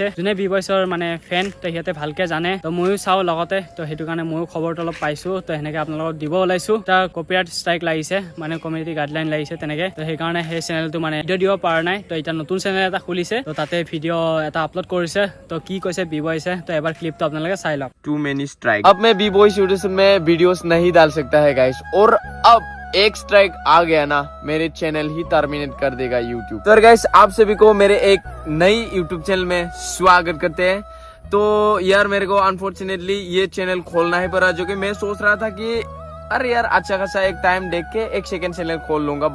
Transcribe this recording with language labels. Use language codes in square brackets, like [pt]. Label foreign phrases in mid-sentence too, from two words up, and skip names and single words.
[as] যোনে বি বয়ছৰ মানে ফেন তো সিহঁতে ভালকে জানে, তো ময়ো চাওঁ লগতে, তো সেইটো কাৰণে ময়ো খবৰটো অলপ পাইছো। তো সেনেকে আপোনালোকক দিব ওলাইছো। তাৰ [en] copyright strike [as] লাগিছে, মানে [en] community guideline [as] লাগিছে তেনেকে। তো সেইকাৰণে সেই চেনেলটো মানে ভিডিঅ' দিব পৰা নাই। তো এতিয়া নতুন চেনেল এটা খুলিছে, তো তাতে ভিডিঅ' এটা আপলোড কৰিছে। তো কি কৈছে বি বয়ছে, তো এবাৰ ক্লিপটো আপোনালোকে চাই লওক। [en] too many strike. [hi] अब मैं बी बॉय यूट्यूब में वीडियोस नहीं डाल सकता है गाइस, और अब एक स्ट्राइक आ गया ना, मेरे चैनल ही टर्मिनेट कर देगा यूट्यूब। तो गाइस आप सभी को मेरे एक नई यूट्यूब चैनल में स्वागत करते हैं। तो यार मेरे को अनफॉर्चुनेटली ये चैनल खोलना ही पड़ा, जो कि मैं सोच रहा था कि अरे यार अच्छा खासा एक टाइम देख के एक सेकंड चैनल खोल लूंगा।